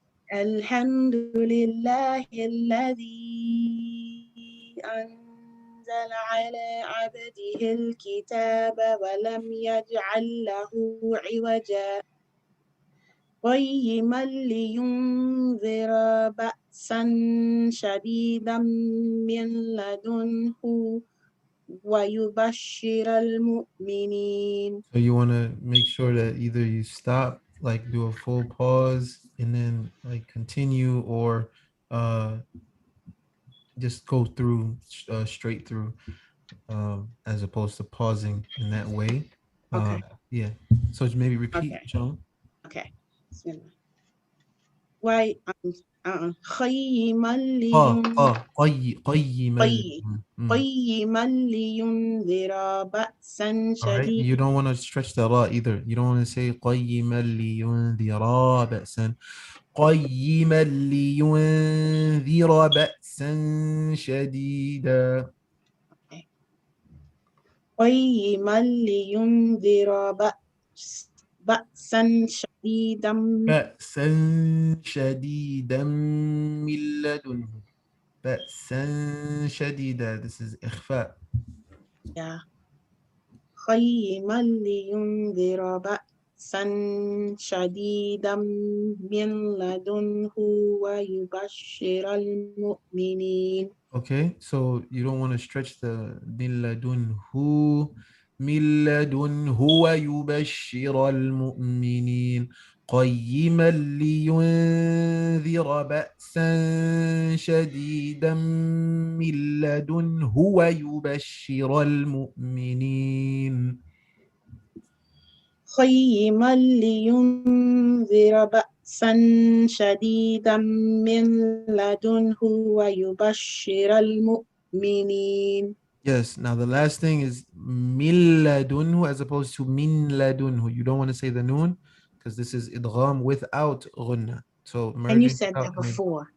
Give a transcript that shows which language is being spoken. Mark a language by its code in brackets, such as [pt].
[ar] الحمد لله الذي أنزل على عبده الكتاب ولم يجعل له عوجا قيما لينذر بأسا شديدا من لدنه ويبشر المؤمنين. [en] So you want to make sure that either you stop, like do a full pause and then like continue, or just go through straight through, as opposed to pausing in that way. Okay. Yeah. So maybe repeat. [ar] Okay. Bismillah. Why? قيما لينذر بأسا شديدا. [en] You don't want to stretch the ra either. You don't want to say [ar] قيما لينذر بأسا. قيما لينذر بأسا شديدا. قيما لينذر بأسا شديدا من لدنه. بأسا شديدا. [en] This is إخفاء. Yeah. [ar] قيما لينذر بأسا شديدا من لدنه ويبشر المؤمنين. [en] Okay, so you don't want to stretch the [ar] من لدنه. من لدنه ويبشر المؤمنين. قيما لينذر بأسا شديدا من لدنه ويبشر المؤمنين. قيما لينذر بأسا شديدا من لدنه ويبشر المؤمنين. [en] Yes. Now the last thing is min ladunhu as opposed to min ladunhu. You don't want to say the noon because this is idgham without ghunna. So and you said that before.